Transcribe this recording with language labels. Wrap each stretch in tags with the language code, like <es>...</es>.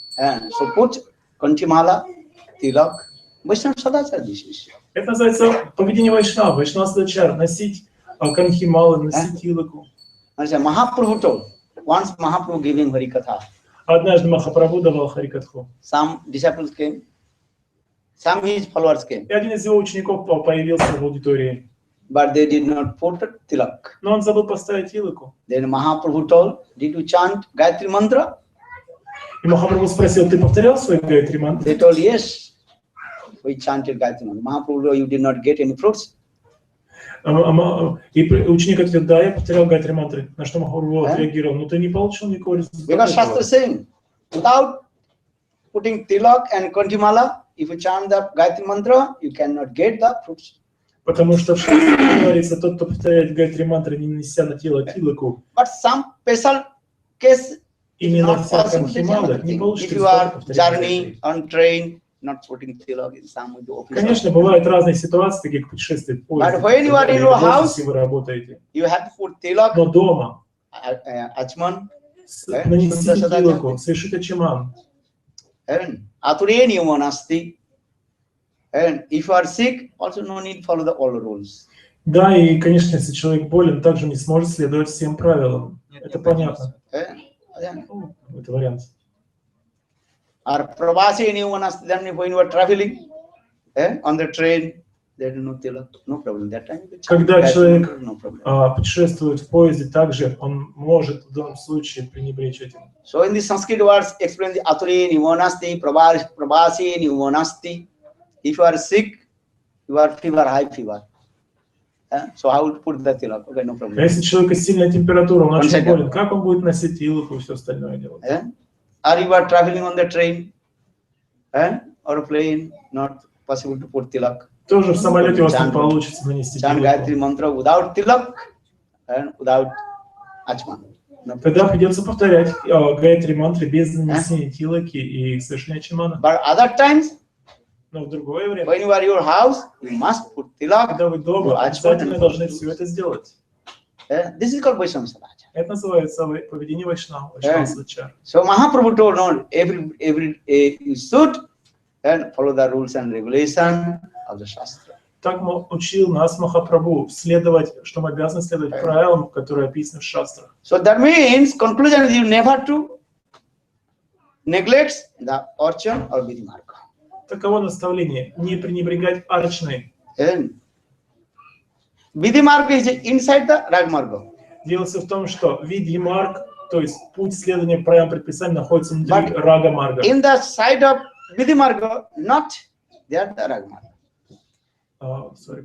<en>So put kantimala, tilak, Vaishnava Sadachar this is.</en> <ru>Это называется поведение вайшнава, вайшнава садачар, носить канхималы, носить тилоку.</ru> <en>Mahaprabhu told, once Mahaprabhu giving Harikatha.</en> <ru>Однажды Махапрабху давал Харикатху.</ru> <en>Some disciples came, some his followers came.</en> <ru>И один из его учеников появился в аудитории.</ru> <en>But they did not put tilak.</en> <ru>Но он забыл поставить тилоку.</ru> <en>Then Mahaprabhu told, did you chant Gayatri Mantra?</en> <ru>И Махапрабху спросил, ты повторял свой Гайатри мантру?</ru> <en>They told, yes, we chanted Gayatri Mantra. Mahaprabhu, you did not get any fruits.</en> <ru>И ученик ответил, да, я повторял Гайатри мантры. На что Махапрабху отреагировал, но ты не получил никакого результата.</ru> <en>Because Shastra saying, without putting tilak and kantimala, if you chant the Gayatri Mantra, you cannot get the fruits.</en> <ru>Потому что в Шастре говорится, тот, кто повторяет Гайатри мантры, не неся на тело тилоку,</ru> <en>But some special case,</en> <ru>именно вся канхимала, не получит</ru> <en>if you are journey on train, not putting tilak in some of the office.</en> <ru>Конечно, бывают разные ситуации, такие как путешествие в поезде.</ru> <en>But when you are in your house,</en> <ru>если вы работаете.</ru> <en>You have to put tilak,</en> <ru>Но дома</ru> <en>achman,</en> <ru>нанести тилоку, совершить ачаман.</ru> <sa>and atureni manasti.</sa> <en>And if you are sick, also no need to follow all the rules.</en> <ru>Да, и, конечно, если человек болен, также не сможет следовать всем правилам. Это понятно. Это вариант.</ru> <en>Or</en> <sa>pravaseni manasti,</sa> <en>then when you are traveling on the train, there is no tilak, no problem. That time,</en> <ru>когда человек</ru> <en>no problem.</en> <ru>путешествует в поезде, также он может в данном случае пренебречь этим.</ru> <en>So in the Sanskrit words, explain the</en> <sa>atureni manasti, pravaseni manasti.</sa> <en>If you are sick, you are fever, high fever. So how to put the tilak? Okay, no problem.</en> <ru>А если у человека сильная температура, он очень болен, как он будет носить тилоку и все остальное делать?</ru> <en>Or you are traveling on the train or plane, not possible to put tilak.</en> <ru>Тоже в самолете у вас не получится нанести</ru> <en>Chant</en> <ru>тилоку.</ru> <en>Gayatri mantra without tilak and without achman.</en> <ru>Тогда придется повторять Гайатри мантры без нанесения тилаки и совершения чимана.</ru> <en>But other times,</en> <ru>Но в другое время,</ru> <en>when you are in your house, you must put tilak.</en> <ru>когда вы дома, обязательно должны все это сделать.</ru> <en>This is called Vaishnava Swaraj.</en> <ru>Это называется поведение вайшнава, вайшнава-свачар.</ru> <en>So Mahaprabhu told, no, every day you should and follow the rules and regulation of the Shastra.</en> <ru>Так учил нас Махапрабху следовать, что мы обязаны следовать правилам, которые описаны в шастрах.</ru> <en>So that means, conclusion is you never to neglect the archan or vidhi marga.</en> <ru>Таково наставление. Не пренебрегать арчной.</ru> <en>Vidhi marga is inside the rag marga.</en> <ru>Дело в том, что видья-марг, то есть путь следования правилам предписаний, находится внутри рага-марга.</ru> <en>In the side of vidhi marga, not there the rag marga.</en>